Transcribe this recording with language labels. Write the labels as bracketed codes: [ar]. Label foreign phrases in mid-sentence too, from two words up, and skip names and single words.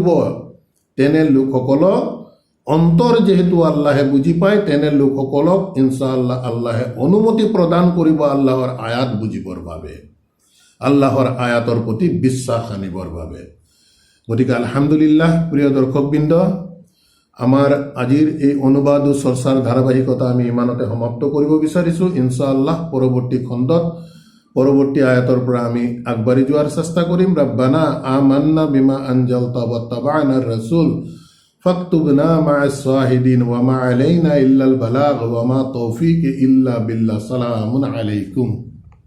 [as] তেনে লোকসকলক অন্তৰ যিহেতু আল্লাহে বুজি পায়, তেনে লোকসকলক ইনশাআল্লাহ আল্লাহে অনুমতি প্ৰদান কৰিব আল্লাহৰ আয়াত বুজিবৰ বাবে, আল্লাহৰ আয়াতৰ প্ৰতি বিশ্বাস আনিবৰ বাবে। গতিকে আলহামদুলিল্লাহ প্ৰিয় দৰ্শকবৃন্দ, আমাৰ আজিৰ এই অনুবাদ ও চৰ্চাৰ ধাৰাবাহিকতা আমি ইমানতে সমাপ্ত কৰিব বিচাৰিছোঁ। ইনশাআল্লাহ পৰৱৰ্তী খণ্ডত পৰৱৰ্তী আয়াতৰ পৰা আমি আগবাঢ়ি যোৱাৰ চেষ্টা কৰিম। [ar] ربنا آمنا بما أنزلت واتبعنا الرسول فاكتبنا مع الشاهدين وما علينا إلا البلاغ وما توفيق إلا بالله سلام عليكم.